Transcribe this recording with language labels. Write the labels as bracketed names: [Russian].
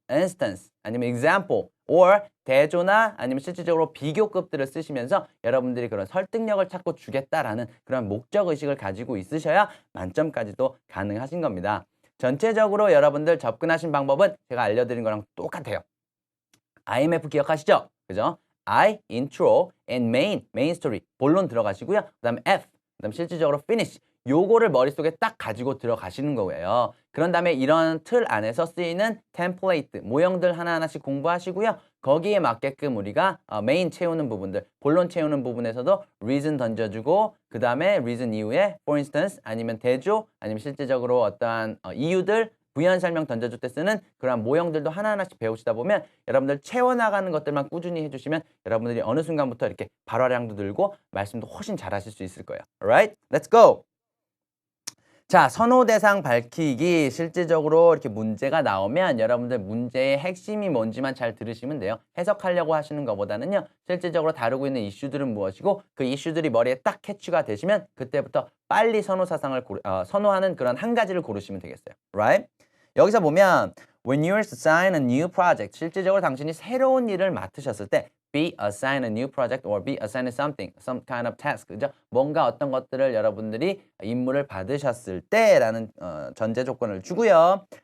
[Korean] instance 아니면 example or 대조나 아니면 실질적으로 비교급들을 쓰시면서 여러분들이 그런 설득력을 찾고 주겠다라는 그런 목적의식을 가지고 있으셔야 만점까지도 가능하신 겁니다. 전체적으로 여러분들 접근하신 방법은 제가 알려드린 거랑 똑같아요. IMF 기억하시죠? 그죠? [English] I, intro, and main story, [Korean] 본론 들어가시고요. 그 다음 F, 그 다음 실질적으로 finish. 요거를 머릿속에 딱 가지고 들어가시는 거예요. 그런 다음에 이런 틀 안에서 쓰이는 템플레이트, 모형들 하나하나씩 공부하시고요. 거기에 맞게끔 우리가 메인 채우는 부분들, 본론 채우는 부분에서도 reason 던져주고 그 다음에 reason 이후에 for instance 아니면 대조 아니면 실질적으로 어떠한 이유들 부연 설명 던져줄 때 쓰는 그런 모형들도 하나하나씩 배우시다 보면 여러분들 채워나가는 것들만 꾸준히 해주시면 여러분들이 어느 순간부터 이렇게 발화량도 늘고 말씀도 훨씬 잘하실 수 있을 거예요. [English] Alright? Let's go! [Korean] 자, 선호 대상 밝히기 실질적으로 이렇게 문제가 나오면 여러분들 문제의 핵심이 뭔지만 잘 들으시면 돼요. 해석하려고 하시는 것보다는요. 실질적으로 다루고 있는 이슈들은 무엇이고 그 이슈들이 머리에 딱 캐치가 되시면 그때부터 빨리 선호하는 그런 한 가지를 고르시면 되겠어요. [English] Right? [Korean] 여기서 보면 [English] when you're assigned a new project [Korean] 실질적으로 당신이 새로운 일을 맡으셨을 때 [English] be assigned a new project or be assigned something, some kind of task. [Korean] 그죠? 뭔가 어떤 것들을 여러분들이 임무를 받으셨을 때라는 전제 조건을 주고요.